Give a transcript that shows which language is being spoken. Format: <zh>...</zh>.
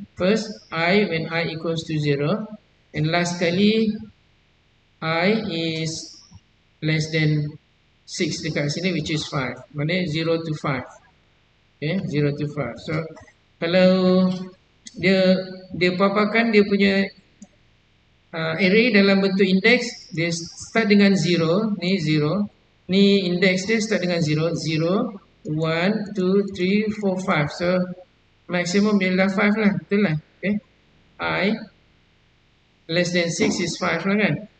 <en>First I, when I equals to 0, and last kali I is less than 6</en> <ms>dekat sini,</ms> <en>which is 5. Maknanya 0 to 5. Okay, 0 to 5.</en> <ms>So kalau dia paparkan dia punya array dalam bentuk index, dia start dengan 0, ni 0. Ni index dia start dengan 0, 0, 1, 2, 3, 4, 5. So maksimum dia adalah 5 lah, betul lah.</ms> <en>Okay, I less than 6 is 5 lah kan.</en>